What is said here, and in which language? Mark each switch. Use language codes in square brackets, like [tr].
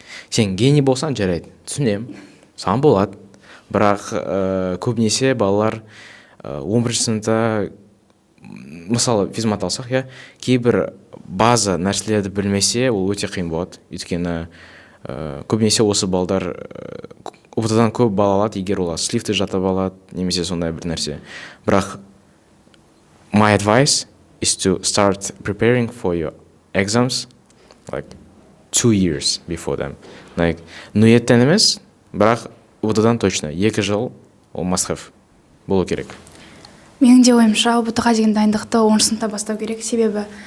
[kk] Сен гений болсаң жарайды, түсінем, саған болады. Бірақ көбінесе балалар 11-ші сыныпта, мысалы физмат алсақ, кейбір база нәрселерді білмесе, ол өте қиын болады. Өйткені көбінесе осы балдар ұбт-дан көп бал алады, егер олар слифті жатып алады, немесе сондай бір нәрсе. Бірақ [en] my advice is to start preparing for your exams like 2 years before them. [kk] Ниеттен емес, бірақ ұбт-дан точно 2 жыл ол must have болу керек. Менің де ойымша ұбт-ға деген дайындықты 10-шы сыныпта бастау керек. Себебі